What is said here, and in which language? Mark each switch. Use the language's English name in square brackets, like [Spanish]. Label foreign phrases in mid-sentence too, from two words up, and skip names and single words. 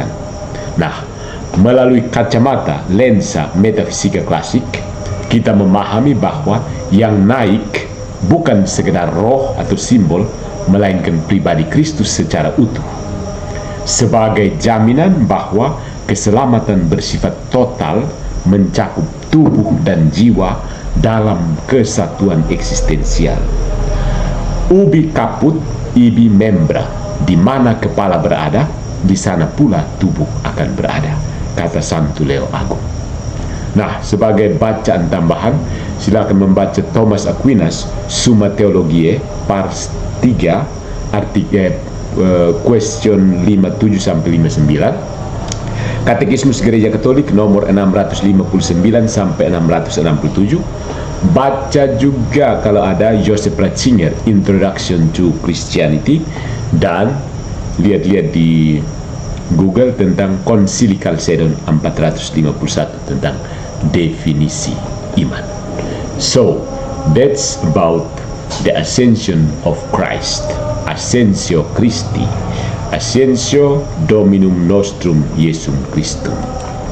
[Indonesian] Nah, melalui kacamata lensa metafisika klasik, kita memahami bahwa yang naik bukan sekedar roh atau simbol, melainkan pribadi Kristus secara utuh. Sebagai jaminan bahwa keselamatan bersifat total mencakup tubuh dan jiwa dalam kesatuan eksistensial. [Latin] Ubi caput, ibi membra, [Indonesian] di mana kepala berada, di sana pula tubuh akan berada, kata Santo Leo Agung. Nah, sebagai bacaan tambahan, silakan membaca Thomas Aquinas Summa Theologiae pars 3 artikel question 57 sampai 59, Katekismus Gereja Katolik nomor 659 sampai 667. Baca juga kalau ada Joseph Ratzinger Introduction to Christianity, dan lihat-lihat di Google tentang Konsili Chalcedon 451 tentang definisi iman. [English] So, that's about the ascension of Christ. [Latin] Ascensio Christi, Ascensio Dominum Nostrum Iesum Christum.